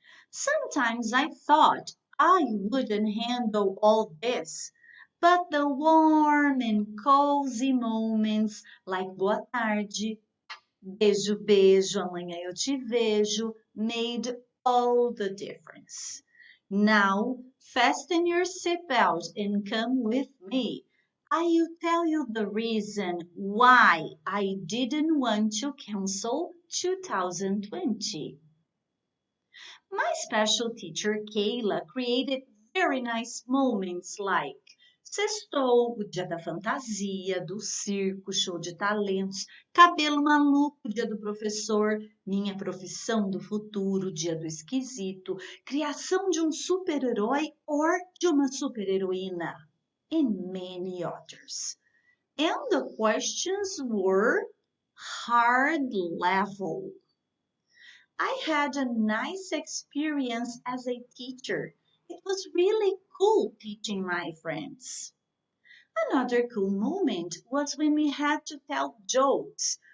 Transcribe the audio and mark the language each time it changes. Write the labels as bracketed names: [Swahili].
[English] Sometimes I thought I wouldn't handle all this, but the warm and cozy moments like [Portuguese] boa tarde, beijo, beijo, amanhã eu te vejo [English] made all the difference. Now, fasten your seatbelt and come with me. I will tell you the reason why I didn't want to cancel 2020. My special teacher, Kayla, created very nice moments like [Portuguese] Sextou, o dia da fantasia, do circo, show de talentos, cabelo maluco, dia do professor, minha profissão do futuro, dia do esquisito, criação de um super-herói ou de uma super-heroína, [English] and many others. And the questions were hard level. I had a nice experience as a teacher. It was really cool teaching my friends. Another cool moment was when we had to tell jokes.